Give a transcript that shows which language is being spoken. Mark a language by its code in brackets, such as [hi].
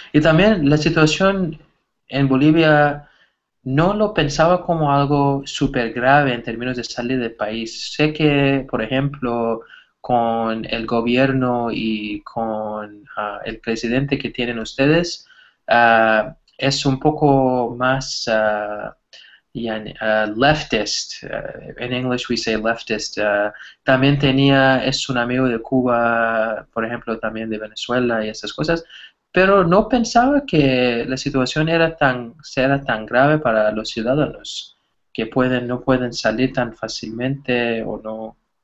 [es] Y también la situación en Bolivia no lo pensaba como algo súper grave en términos de salir del país. Sé que, por ejemplo, con el gobierno y con el presidente que tienen ustedes, es un poco más leftist. [en] In English we say leftist. [es] También es un amigo de Cuba, por ejemplo, también de Venezuela y esas cosas, pero no pensaba que la situación era tan grave para los ciudadanos, que no pueden salir tan fácilmente o no.